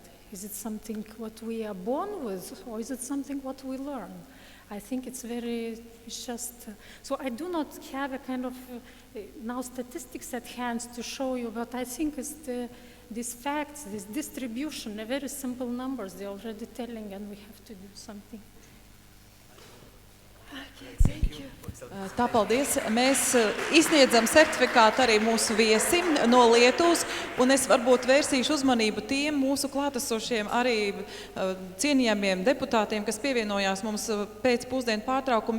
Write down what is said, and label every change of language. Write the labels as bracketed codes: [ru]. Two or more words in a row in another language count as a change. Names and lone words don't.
[en] Is it something what we are born with, or is it something what we learn? I think it's just, so I do not have a kind of now statistics at hand to show you, but I think it's these facts, this distribution, very simple numbers, they're already telling, and we have to do something. [lv] Tā, paldies. Mēs izsniedzam certifikātu arī mūsu viesim no Lietuvas, un es varbūt vērsīšu uzmanību tiem mūsu klātesošiem arī cienījamiem deputātiem, kas pievienojās mums pēc pusdienu pārtraukuma.